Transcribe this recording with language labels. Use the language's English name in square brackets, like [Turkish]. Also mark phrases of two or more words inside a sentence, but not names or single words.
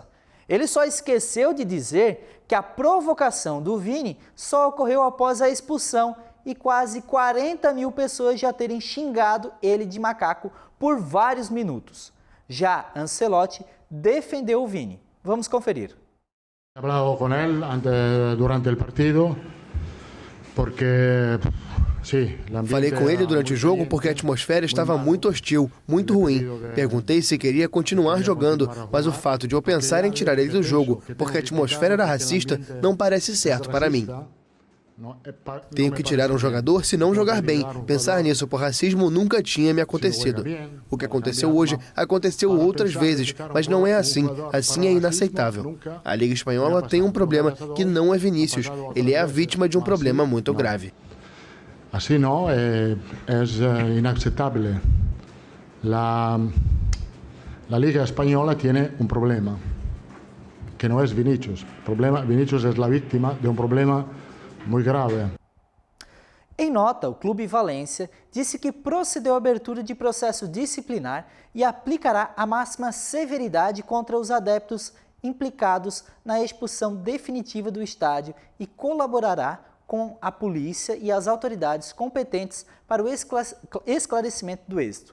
[Portuguese] Ele só esqueceu de dizer que a provocação do Vini só ocorreu após a expulsão e quase 40 mil pessoas já terem xingado ele de macaco por vários minutos. Já Ancelotti defendeu o Vini. Vamos conferir. [Spanish] He hablado con él durante el partido porque [Portuguese] falei com ele durante o jogo porque a atmosfera estava muito hostil, muito ruim. Perguntei se queria continuar jogando, mas o fato de eu pensar em tirar ele do jogo porque a atmosfera era racista não parece certo para mim. Tenho que tirar um jogador se não jogar bem. Pensar nisso por racismo nunca tinha me acontecido. O que aconteceu hoje aconteceu outras vezes, mas não é assim. Assim é inaceitável. A Liga Espanhola tem um problema que não é Vinícius. Ele é a vítima de um problema muito grave. [Spanish] Así no, es inaceptable. La Liga Española tiene un problema, que no es Vinícius. Vinícius es la víctima de un problema muy grave. [Portuguese] Em nota, o Clube Valência disse que procedeu à abertura de processo disciplinar e aplicará a máxima severidade contra os adeptos implicados na expulsão definitiva do estádio e colaborará com a polícia e as autoridades competentes para o esclarecimento do êxito.